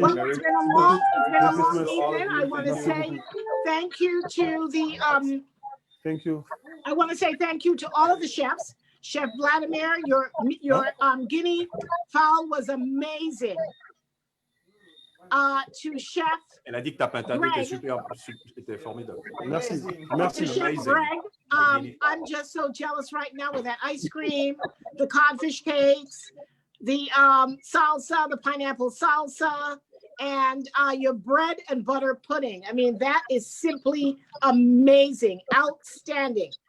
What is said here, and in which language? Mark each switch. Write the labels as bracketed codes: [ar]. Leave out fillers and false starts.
[en] Well, it's been a long evening. I want to say thank you to the Thank you. I want to say thank you to all of the chefs. Chef Vladimir, your guinea fowl was amazing. To Chef [fr] Elle a dit que ta pintade était super, était formidable. Merci. Merci. [en] To Chef Greg, I'm just so jealous right now with that ice cream, the codfish cakes, the salsa, the pineapple salsa, and your bread and butter pudding. I mean, that is simply amazing, outstanding.